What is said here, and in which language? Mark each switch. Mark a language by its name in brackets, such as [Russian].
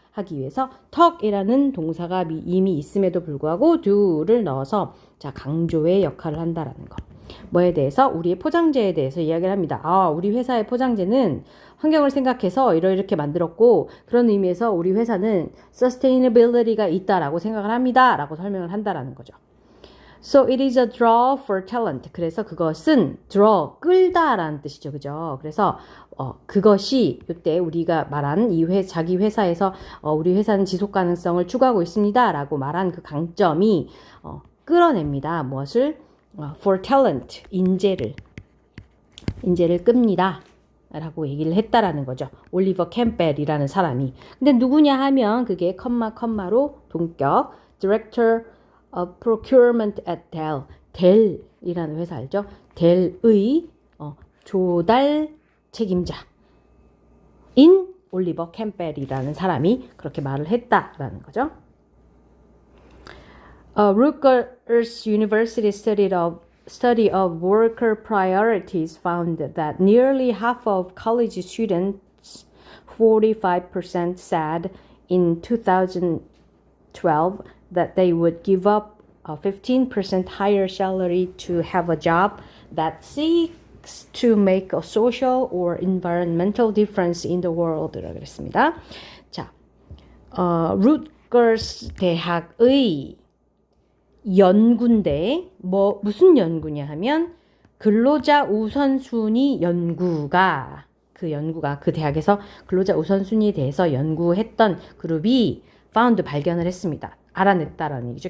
[Korean] 하기 위해서 talk이라는 동사가 이미 있음에도 불구하고 do를 넣어서 자, 강조의 역할을 한다라는 거. 뭐에 대해서? 우리의 포장재에 대해서 이야기를 합니다. 우리 회사의 포장재는 환경을 생각해서 이렇게 만들었고 그런 의미에서 우리 회사는 sustainability가 있다라고 생각을 합니다. 라고 설명을 한다라는 거죠. [English] So it is a draw for talent. [Korean] 그래서 그것은 draw, 끌다라는 뜻이죠. 그죠? 그래서 그것이 이때 우리가 말한 자기 회사에서 우리 회사는 지속 가능성을 추구하고 있습니다. 라고 말한 그 강점이 끌어냅니다. 무엇을? [English] for talent, [Korean] 인재를 끕니다. 라고 얘기를 했다라는 거죠. 올리버 캠벨이라는 사람이. 근데 누구냐 하면 그게 컴마로 동격 [English] Director of Procurement at Dell. [Korean] 델이라는 회사 알죠? 델의 조달 책임자인 올리버 캠벨이라는 사람이 그렇게 말을 했다라는 거죠. [English] Rutgers University study of worker priorities found that nearly half of college students, 45%, said in 2012 that they would give up a 15% higher salary to have a job that seeks to make a social or environmental difference in the world. [Korean] 라고 그랬습니다. 자, 루트거스 대학의 연구인데 무슨 연구냐 하면 근로자 우선순위 연구가 그 대학에서 근로자 우선순위에 대해서 연구했던 그룹이 found 발견을 했습니다. 알아냈다라는 얘기죠.